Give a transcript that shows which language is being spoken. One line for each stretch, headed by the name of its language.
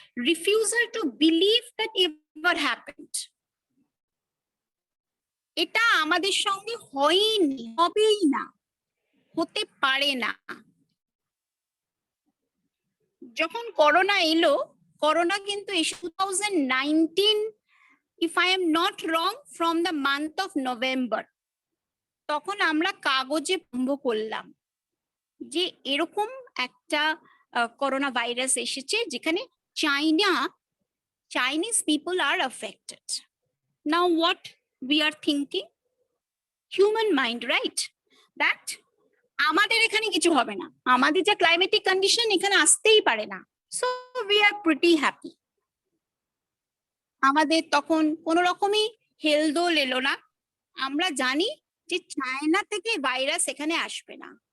English: Refusal to believe that ever happened.
Bangla: এটা আমাদের সঙ্গে হয়নি, হবেই না, হতে পারে না। যখন করোনা এলো, করোনা কিন্তু 2019,
English: if I am not wrong, from the month of November,
Bangla: তখন আমরা কাগজে বন্ধ করলাম যে এরকম একটা করোনা ভাইরাস এসেছে, যেখানে
English: Chinese people are affected. Now what we are thinking? Human mind, right?
Bangla: That আমাদের এখানে কিছু হবে না, আমাদের যা ক্লাইমেটিক কন্ডিশন, এখানে আসতেই পারে না,
English: So we are pretty happy.
Bangla: আমাদের তখন কোনো রকমই হেলদোল এলো না। আমরা জানি যে চায়না থেকে ভাইরাস এখানে আসবে না।